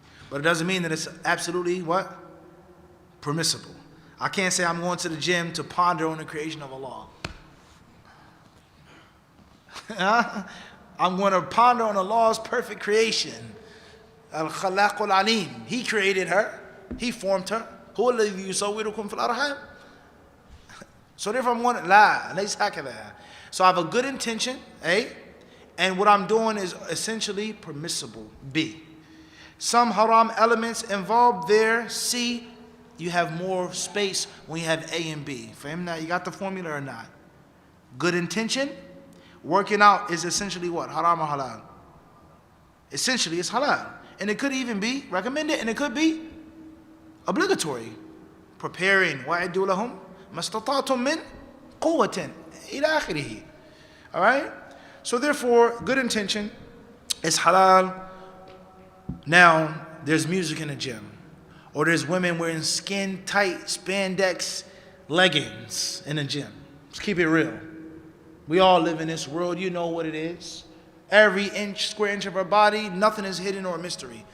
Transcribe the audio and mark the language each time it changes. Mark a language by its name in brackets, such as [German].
[English] But it doesn't mean that it's absolutely what? Permissible. I can't say I'm going to the gym to ponder on the creation of Allah. I'm going to ponder on Allah's perfect creation. Al-Khalaq al-Alim. He created her. He formed her. [Arabic] هو الذي يصوركم في الأرحام. [English] So therefore I'm going to [Arabic] لا ليس هكذا. [English] So I have a good intention, A, and what I'm doing is essentially permissible, B. Some haram elements involved there, C, you have more space when you have A and B. Fahimna, you got the formula or not? Good intention, working out is essentially what? Haram or halal? Essentially it's halal. And it could even be recommended and it could be obligatory. [Arabic] Preparing, وَأَعِدُّوا لَهُمْ مَا اسْتَطَعْتُم مِّن قُوَّةٍ إِلَى آخِرِهِ. [English] All right? So therefore, good intention is halal. Now, there's music in the gym. Or there's women wearing skin-tight spandex leggings in the gym. Let's keep it real. We all live in this world. You know what it is. Every square inch of her body, nothing is hidden or a mystery.